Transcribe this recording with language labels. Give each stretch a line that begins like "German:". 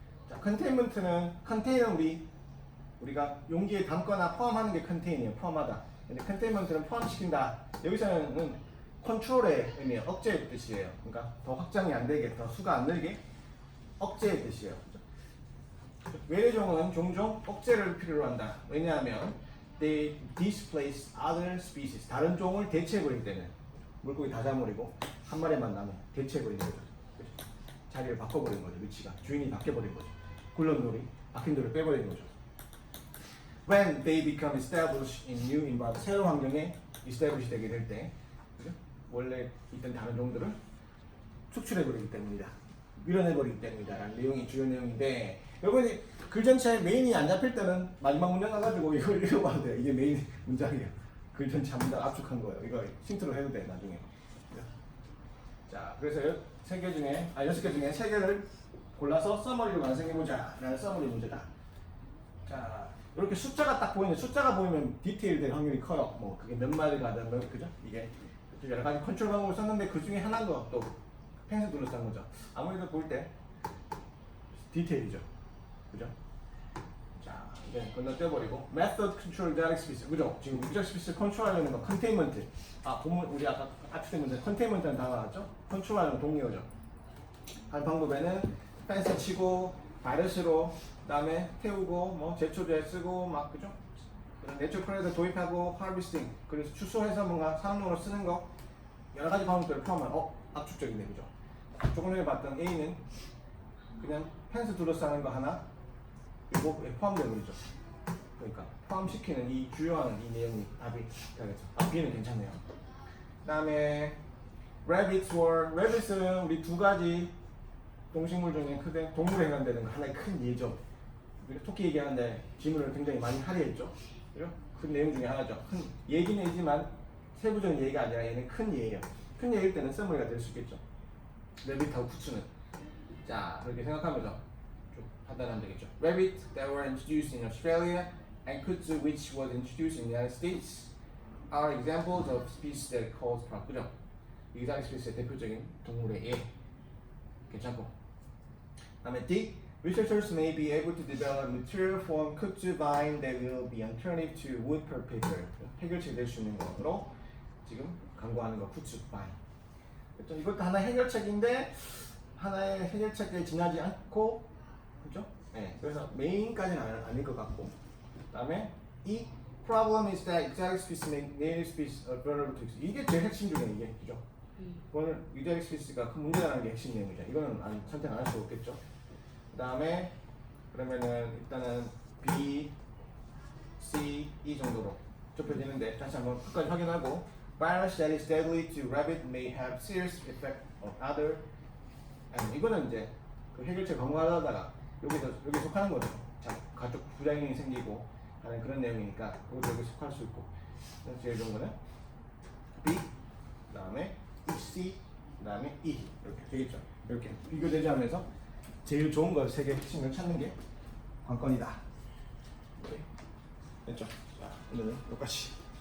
Korean: 자, containment는 컨테이너는 우리가 용기에 담거나 포함하는 게 컨테인이에요. 포함하다. 근데 containment는 포함시킨다. 여기서는 컨트롤의 의미예요. 억제의 뜻이에요. 그러니까 더 확장이 안 되게, 더 수가 안 늘게 억제의 뜻이에요. 외래종은 종종 억제를 필요로 한다. 왜냐하면
English: they displace other species.
Korean: 다른 종을 대체해버리기 때문에. 물고기 다 잡아버리고 한 마리만 남은 대체해버리는 거죠. 자리를 바꿔버린 거죠. 위치가 주인이 바뀌어버린 거죠. 굴러놀이, 박힌 돌을 빼버린 거죠.
English: When they become established in new environment,
Korean: 새로운 환경에 establish 되게 될 때, 그죠? 원래 있던 다른 종들을 축출해버리기 때문이다. 밀어내버리기 때문이다. 라는 내용이 주요 내용인데, 여러분이 글 전체에 메인이 안 잡힐 때는 마지막 문장 가가지고 이걸 읽어봐도 돼요. 이게 메인 문장이에요. 글 전체 한 문장 압축한 거예요. 이거 힌트로 해도 돼, 나중에. 자, 그래서 6개 중에 3개를 골라서 서머리로 완성해보자 라는 서머리 문제다. 자, 이렇게 숫자가 딱 보이는, 숫자가 보이면 디테일 될 확률이 커요. 뭐 그게 몇 마리가 되면, 그죠? 이게 여러 가지 컨트롤 방법을 썼는데 그 중에 하나인 거 또 펜슬 둘러싼 거죠. 아무래도 볼 때 디테일이죠. 그죠? 자, 이제 건너뛰어버리고
English: method control exotic species.
Korean: 그죠? 지금 exotic species 컨트롤하려는 거 containment. 아, 보면 우리 아까 압축된 문제 containment라는 단어 나왔죠? 컨트롤하는 동의어죠. 한 방법에는 펜스 치고 바이러스로 그다음에 태우고 뭐 제초제 쓰고 막 그죠? 내추럴 프레더 도입하고 하비스팅 그래서 추수해서 뭔가 산업용으로 쓰는 거 여러 가지 방법들을 포함한 압축적이네 그죠? 조금 전에 봤던 A는 그냥 펜스 둘러싸는 거 하나 이거에 포함되어 버리죠. 그러니까 포함시키는 이 주요한 이 내용이 답이 되겠죠. 아, B는 괜찮네요. 그다음에 rabbits은 우리 두 가지 동식물 중에 크게 동물에 해당되는 거 하나의 큰 예죠. 우리가 토끼 얘기하는데 질문을 굉장히 많이 할애했죠. 그죠? 그 내용 중에 하나죠. 큰 예긴 예지만 세부적인 예가 아니라 얘는 큰 예예요. 큰 예일 때는 써머리가 될 수 있겠죠. rabbit하고 쿠츠는 자 그렇게 생각하면서 좀 판단하면 되겠죠.
English: Rabbit that were introduced in Australia and kudzu which was introduced in the United States are examples of species that cause problem.
Korean: 그죠? 이상 스피스의 대표적인 동물의 예. 괜찮고. 다음에 D.
English: Researchers may be able to develop material from kudzu vine that will be alternative to wood per paper.
Korean: 해결책 될 수 있는 것으로 지금 강구하는 거 kudzu vine. 그렇죠? 이것도 하나의 해결책인데 하나의 해결책에 지나지 않고 그죠? 네. 그래서 메인까지는 아닐 것 같고. 그다음에 E.
English: Problem is that exotic species make native species vulnerable to extinction.
Korean: 이게 제일 핵심 중에 이게 그죠? 그거는 exotic species가 큰 문제라는 게 핵심 내용이죠. 이거는 선택 안 할 수 없겠죠. 그다음에 그러면은 일단은 B, C, E 정도로 좁혀지는데 다시 한번 끝까지 확인하고
English: virus that is deadly to rabbit may have serious effect on other.
Korean: 이거는 이제 그 해결책 강구하다가 여기 속하는 거죠. 자, 가족 부작용이 생기고 하는 그런 내용이니까 그것도 여기 속할 수 있고. 그래서 제일 좋은 거는 B, 그다음에 C, 그다음에 E 이렇게 되겠죠. 이렇게 비교되지 하면서 제일 좋은 걸 세 개 핵심을 찾는 게 관건이다. 네. 됐죠? 자, 오늘은 여기까지.